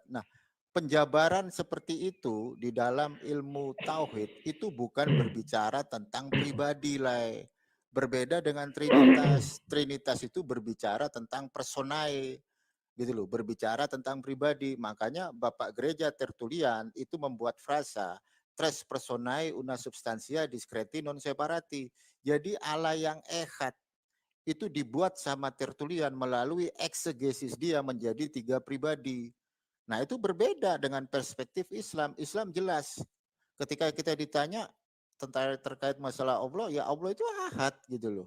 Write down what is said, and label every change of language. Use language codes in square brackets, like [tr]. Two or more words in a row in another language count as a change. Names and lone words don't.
[id] Nah, penjabaran seperti itu di dalam ilmu tauhid itu bukan berbicara tentang pribadi lah. Berbeda dengan Trinitas. Trinitas itu berbicara tentang personae. Gitu loh, berbicara tentang pribadi. Makanya Bapak Gereja Tertullian itu membuat frasa [la] tres personae una substantia discreti non separati. [id] Jadi Allah yang ehad itu dibuat sama Tertullian melalui eksegesis dia menjadi 3 pribadi. Nah, itu berbeda dengan perspektif Islam. Islam jelas. Ketika kita ditanya tentang terkait masalah Allah, ya Allah itu ahad gitu loh.